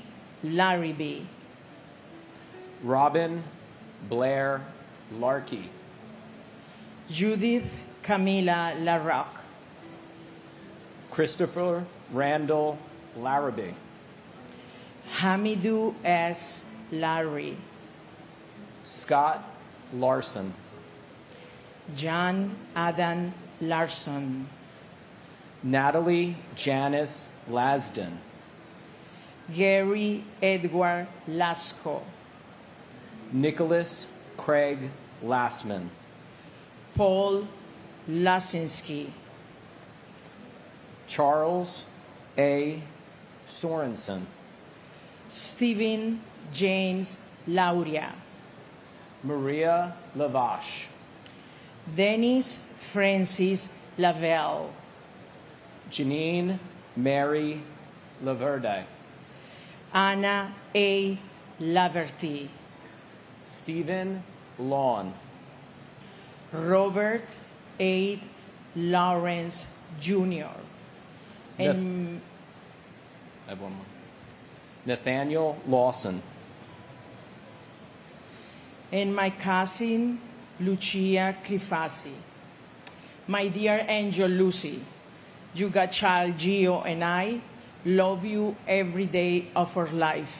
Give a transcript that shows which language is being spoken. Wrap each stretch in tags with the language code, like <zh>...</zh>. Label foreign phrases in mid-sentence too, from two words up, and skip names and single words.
<en>Larrabee, Robin Blair Larkey, Judith Camila LaRoque, Christopher Randall Larrabee, Hamidou S. Larry, Scott Larson, John Adam Larson, Natalie Janice Lasden, Gary Edward Lasco, Nicholas Craig Lassman, Paul Lasinski, Charles A. Sorensen, Stephen James Lauria, Maria Lavache, Dennis Francis Lavelle, Janine Mary Laverde, Anna A. Laverty, Stephen Lawn, Robert A. Lawrence Jr. And I have one more. Nathaniel Lawson. and my cousin Lucia Crifasi. My dear angel Lucy, you got child Gio and I love you every day of our life.</en>